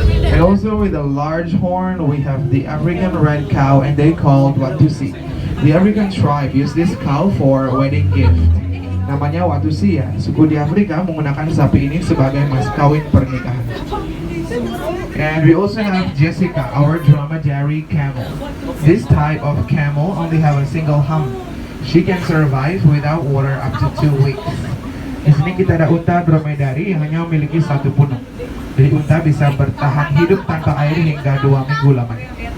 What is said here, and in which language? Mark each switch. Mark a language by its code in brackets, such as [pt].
[en] And also with a large horn, we have the African red cow, and they called Watusi. The African tribe use this cow for a wedding gift. [id] Namanya Watusi ya. Suku di Afrika menggunakan sapi ini sebagai mas kawin pernikahan. [en] And we also have Jessica, our dromedary camel. This type of camel only have a single hump. She can survive without water up to 2 weeks. [id] Di sini kita ada unta dromedari yang hanya memiliki satu punuk. Jadi unta bisa bertahan hidup tanpa air hingga 2 minggu lamanya.